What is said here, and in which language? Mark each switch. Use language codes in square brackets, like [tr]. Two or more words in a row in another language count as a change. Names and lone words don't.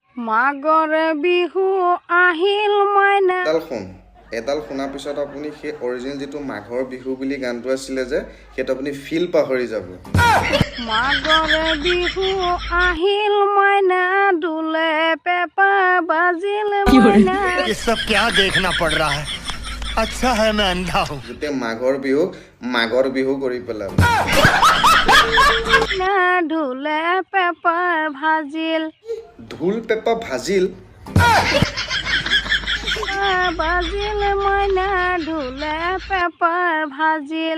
[as] মাঘৰ বিহু আহিল মইনা এডাল শুনাৰ পিছত আপুনি সেই অৰিজিনেল যিটো মাঘৰ বিহু বুলি গানটো আছিলে যে সেইটো আপুনি ফিল পাহৰি যাব মাঘৰ বিহু আহিল মইনা দুলে পেপা বাজিল মইনা [hi] ये सब क्या देखना पड़ रहा है अच्छा है मैं अंधा हूँ [as] গোটেই মাঘৰ বিহু কৰি পেলাব ঢোলে পেপা ভাজিল ঢোল পেপা ভাজিল বাজিল মইনা ঢোলে পেপা ভাজিল